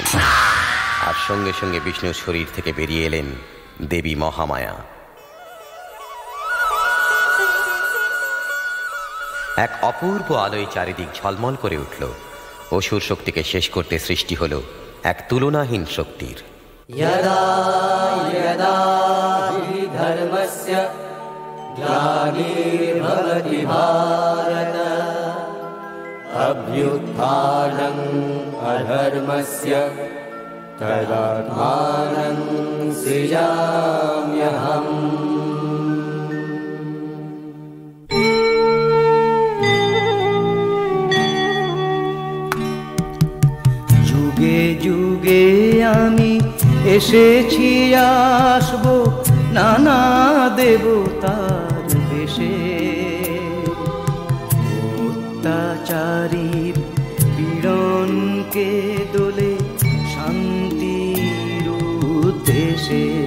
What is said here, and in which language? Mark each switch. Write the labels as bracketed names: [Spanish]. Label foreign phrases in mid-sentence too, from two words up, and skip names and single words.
[Bangla] আর সঙ্গে সঙ্গে বিষ্ণুর শরীর থেকে বেরিয়ে এলেন দেবী মহামায়া। এক অপূর্ব আলোয় চারিদিক ঝলমল করে উঠল। অসুর শক্তিকে শেষ করতে সৃষ্টি হল এক তুলনাহীন শক্তির। [Sanskrit] यदा यदा हि धर्मस्य ग्लानिर्भवति भारत अभ्युत्थानम् अधर्मस्य तदात्मानं सृजाम्यहम्। [Bangla] যুগে যুগে আমি এসেছি আসবো নানা দেবতার বেশে, অত্যাচারীর পীড়নকে দোলে শান্তির উদ্দেশে।